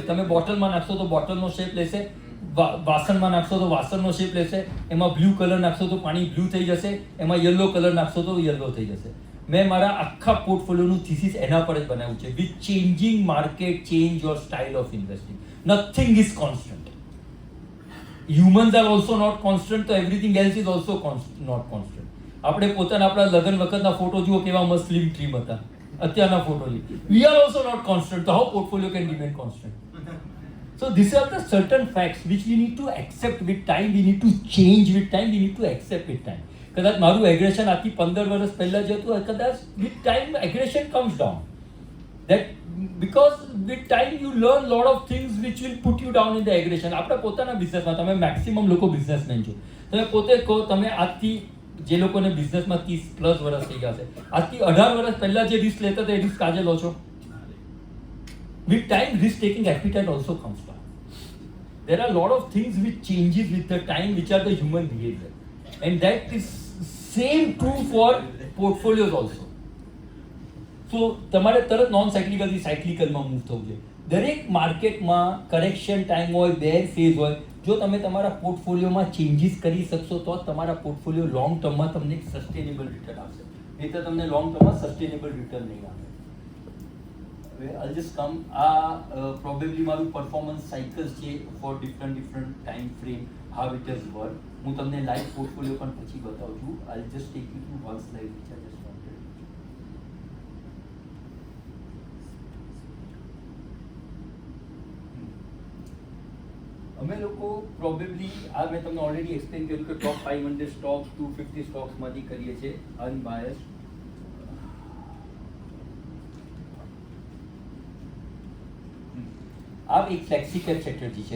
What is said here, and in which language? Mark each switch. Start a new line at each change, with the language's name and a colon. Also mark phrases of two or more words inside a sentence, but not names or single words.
Gujarati: તમે બોટલમાં નાખશો તો બોટલનો શેપ લેશે, વાસણમાં નાખશો તો વાસણનો શેપ લેશે, એમાં
English: blue colour
Gujarati: નાખશો તો પાણી બ્લુ થઈ જશે, એમાં
English: yellow colour
Gujarati: નાખશો તો યલો થઈ જશે. મેં મારા આખા પોર્ટફોલિયોનું થીસીસ એના પર જ બનાવ્યું છે.
English: with changing market change your style of investing. nothing is constant. Humans are also not constant, so everything else is also not constant.
Gujarati: આપણે પોતાના આપણા લગ્ન વખતના ફોટો જુઓ, કેવા મસ્ત
English: slim trim
Gujarati: હતા. અત્યારના ફોટો જુઓ.
English: We are also not constant, so how portfolio can remain constant? So these are the certain facts which we need to accept with time. We need to change with time. We need to accept with time.
Gujarati: કદાચ મારું એગ્રેશન આથી 15 વર્ષ પહેલા જે હતું, કદાચ
English: with time aggression comes down. That because with time you learn lot of things which will put you down in the aggression.
Gujarati: આપણે પોતાના બિઝનેસમાં તમે મેક્સિમમ લોકો બિઝનેસમેન છો, તમે પોતે કહો, તમે આજથી જે લોકોને બિઝનેસમાં 30+ વર્ષ થઈ ગયા છે, આજથી 18 વર્ષ પહેલા જે રિસ્ક લેતા હતા એ રિસ્ક આજે લો છો.
English: With time risk taking appetite also comes down. There are a lot of things which changes with the time, which are the human behavior, and that is same true for portfolios also.
Gujarati: So તમારે તરત નોન સાયક્લિકલથી સાયક્લિકલમાં મૂવ થવું છે. દરેક માર્કેટમાં
English: correction time
Gujarati: હોય,
English: bear phase
Gujarati: હોય, જો તમે તમારા પોર્ટફોલિયોમાં ચેન્જીસ કરી શકશો તો જ તમારા પોર્ટફોલિયો
English: long termમાં
Gujarati: તમને એક
English: sustainable return
Gujarati: આપશે, નહીં તો તમને
English: long termમાં sustainable return
Gujarati: નહીં આપે.
English: I'll just come. Probably મારું performance cycles છે for different time frame, how it has work.
Gujarati: હું તમને લાઈવ પોર્ટફોલિયો પણ પછી બતાવું છું.
English: I'll just take you through one slide which I just wanted.
Gujarati: અમે લોકો પ્રોબેબલી મેં તમને
English: already explain
Gujarati: કર્યું કે
English: top 500 stocks
Gujarati: 250 સ્ટોક્સમાંથી કરીએ છીએ અનબાયસ્ડ. આ એક
English: flexi cap strategy
Gujarati: છે.